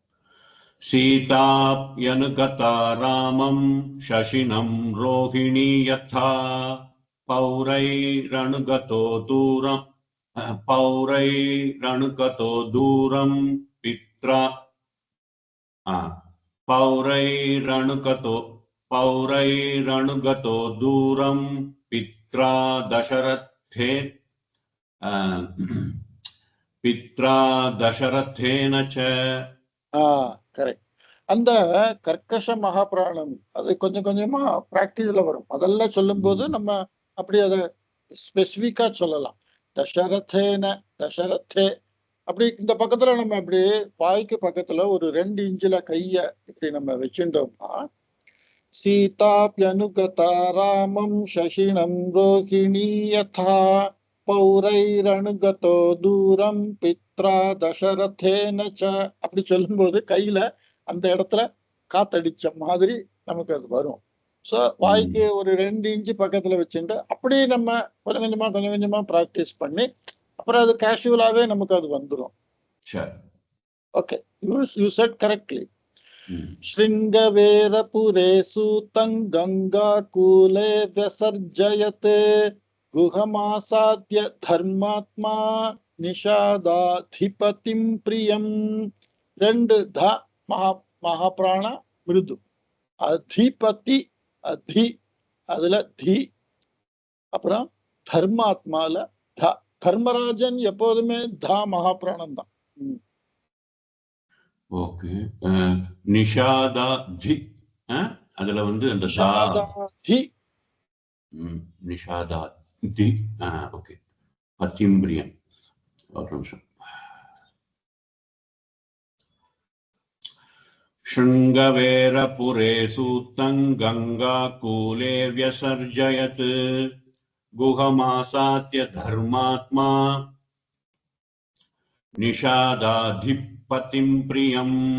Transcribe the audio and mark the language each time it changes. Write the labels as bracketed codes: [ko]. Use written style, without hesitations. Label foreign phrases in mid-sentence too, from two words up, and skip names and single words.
[sa] सीताप्यनुगता रामं शशिनं रोहिणी यथा पौरैरनुगतो दूरं पित्रा पौरैरनुगतो दूरं पित्रा दशरथेन च. [ta] கரெக்ட். அந்த கர்க்கஷ மகாபிராணம் அது கொஞ்சம் கொஞ்சமா பிராக்டிஸ்ல வரும். அதெல்லாம் சொல்லும் போது நம்ம அப்படி அதை ஸ்பெசிபிக்கா சொல்லலாம். தசரதேன, தசரதே அப்படி இந்த பக்கத்துல நம்ம அப்படி வாய்க்கு பக்கத்துல ஒரு 2 இன்ச்சில கைய இப்படி நம்ம வச்சுட்டோம்னா [sa] सीताप्यनुगता रामं शशिनं रोहिणी यथा पौरैरनुगतो दूरं पित्रा दशरथेन च [ta] அப்படி சொல்லும்போது கையில அந்த இடத்துல காத்தடிச்ச மாதிரி நமக்கு அது வரும். ஸோ வாய்க்கு ஒரு 2 இன்ச்சு பக்கத்துல வச்சுட்டு அப்படி நம்ம கொஞ்சம் கொஞ்சமா ப்ராக்டிஸ் பண்ணி அப்புறம் அது கேஷுவலாவே நமக்கு அது வந்துடும். ஓகே, [en] you said correctly. [sa] श्रृंगवेरपुरे सूतं गंगाकूले व्यसर्जयत् गुहमासाद्य धर्मात्मा निषादाधिपतिं प्रियं. 2 ध महाप्राण மிருது. [ta] அதிபதி அதி அதுல தி, அப்புறம் தர்மாத்மால த. தர்மராஜன் எப்போதுமே த மகாபிராணம் தான். ஓகே, நிஷாதாதி அதுல வந்து அந்த நிஷாதாதி நிஷாதாதி. ஓகே, அதிம்பிரியம். ஒரு நிமிஷம். [sa] शृंगवेरपुरे सूतं गंगाकूले व्यसर्जयत् गुहमासाद्य धर्मात्मा निषादाधिपतिं प्रियम्.